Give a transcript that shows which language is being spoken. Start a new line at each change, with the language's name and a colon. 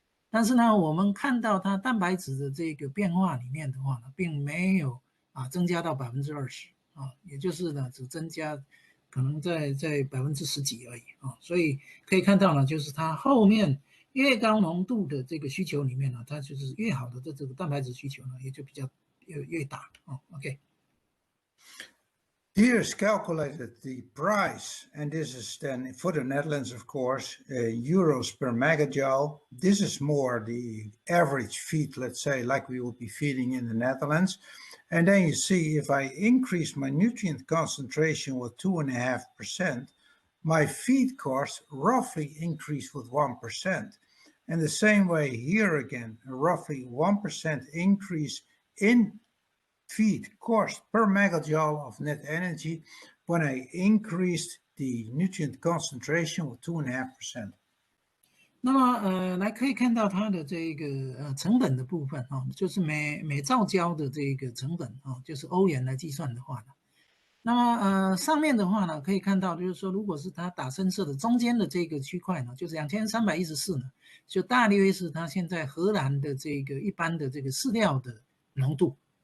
Chinese: 但是呢，我们看到它蛋白质的这个变化里面的话呢，并没有增加到20%也就是呢只增加可能在10%几而已所以可以看到呢，就是它后面越高浓度的这个需求里面呢，它就是越好的这个蛋白质需求呢，也就比较越大OK。
English: Here's calculated the price, and this is then for the Netherlands, of course, euros per megajoule. This is more the average feed, let's say, like we would be feeding in the Netherlands. And then you see if I increase my nutrient concentration with 2.5%, my feed cost roughly increased with 1%. And the same way here again, a roughly 1% increase in feed cost per megajoule of net energy when I increased the nutrient concentration with 2.5%.
Chinese: 那么来可以看到它的这个成本的部分就是每造焦的这个成本就是欧元来计算的话呢，那么上面的话呢可以看到，就是说如果是它打深色的中间的这个区块呢，就是2314呢，就大约是它现在荷兰的这个一般的这个饲料的浓度。